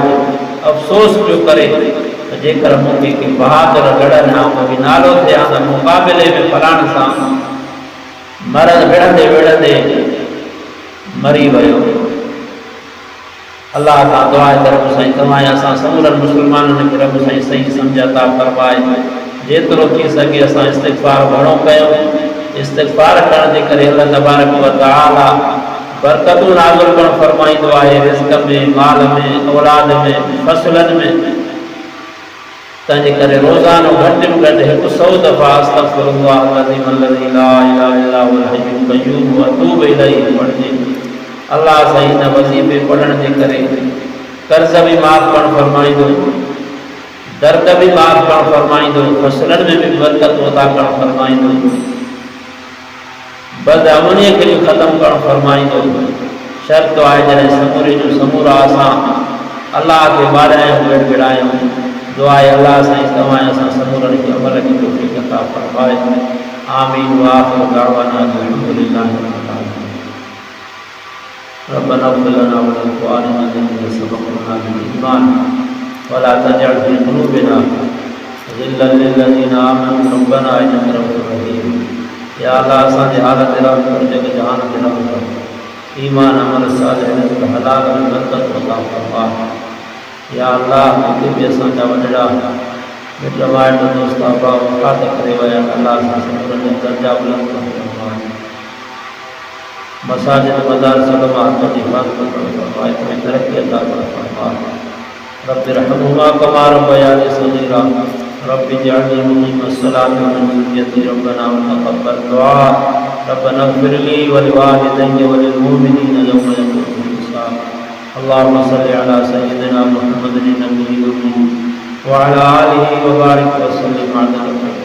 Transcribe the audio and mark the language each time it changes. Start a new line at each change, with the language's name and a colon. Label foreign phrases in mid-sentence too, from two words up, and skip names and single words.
Sindhi: अफ़सोस पियो करे त जेकर मूंखे के बहादुर लड़नि हा, मूंखे नालो थिया त मुक़ाबिले में फलाण सां विढ़ंदे विढ़ंदे मरी वियो। अल्लाह तां दुआ आहे त रब साईं तव्हां असां समूरनि मुस्लमाननि खे रब साईं सही सम्झ अता फरमाए। जेतिरो थी सघे असां इस्तिग़फ़ार घणो कयूं। इस्तिग़फ़ार करण जे करे
Arabic: الله تبارك وتعالى
Sindhi: बरकतूं नाज़िल करणु फरमाईंदो आहे, रिज़्क़ में, माल में, औलाद में, फसलनि में। तंहिंजे करे रोज़ानो घटि में घटि 100 दफ़ा
Arabic: أستغفر الله العظيم الذي لا إله إلا هو الحي القيوم وأتوب إليه
Sindhi: पढ़जे। अल्लाह साईं हिन वज़ीफ़े पढ़ण जे करे कर्ज़ बि माफ़ करणु फरमाईंदो, दर्द बि माफ़ करणु फरमाईंदो, फसलनि में बि बरकत अता करणु फरमाईंदो, बदअमनीअ खे बि ख़तमु करणु फरमाईंदो। शर्त आहे जॾहिं समूरे जो समूरा असां अल्लाह खे ॿारायूं, विड़ायूं। दुआ आहे अल्लाह साईं तव्हां असां समूरनि खे अमल जी तौफ़ीक़ अता फरमाए।
Arabic: آمين وآخر دعوانا الحمد لله رب العالمين. ربنا اغفر لنا ولإخواننا الذين سبقونا بالإيمان ولا تجعل في قلوبنا غلا للذين آمنوا ربنا إنك رؤوف رحيم।
Sindhi: या अल्लाह असांजे हालत रहम कर, जग जहान ते रहम कर, ईमान अमल सालिह रिज़्क़ हलाल में बरकत अता फरमा। या अल्लाह जेके बि असांजा वॾड़ा मिट माइट दोस्त अहबाब वफ़ात करे विया, अल्लाह सां समूरनि जा दर्जा बुलंद फरमा। मसाजिद मदारिस उलमा जी हिफ़ाज़त फरमा, इनमें तरक्की अता फरमा।
Arabic: رب ارحمهما كما ربياني صغيرا. رب اجعلني مقيم الصلاة ومن ذريتي ربنا وتقبل دعاء. ربنا اغفر لي ولوالدي وللمؤمنين يوم يقوم الحساب. اللهم صل على سيدنا محمد النبي الأمي وعلى آله وبارك وسلم على